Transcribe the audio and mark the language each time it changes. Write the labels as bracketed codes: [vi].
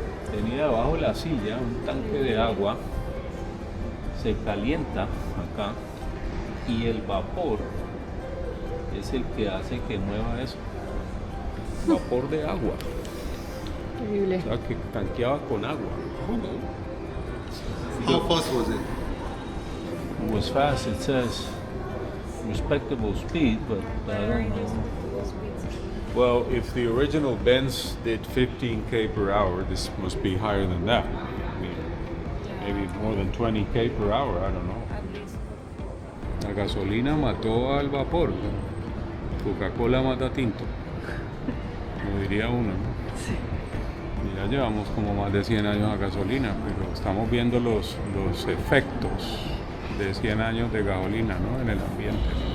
[es] Tenía debajo de la silla un tanque de agua. Se calienta acá. Y el vapor es el que hace que mueva eso. Vapor de agua. Increíble. O sea, que tanqueaba con agua. [en] How fast was it? It was fast, it says respectable speed, but I don't know. Well, if the original Benz did 15k per hour, this must be higher than that. I mean, maybe more than 20k per hour, I don't know. [es] La gasolina mató al vapor. Coca-Cola mata tinto. Como diría uno, ¿no? Sí. Y ya llevamos como más de 100 años a gasolina, pero estamos viendo los efectos de 100 años de gasolina, ¿no? En el ambiente.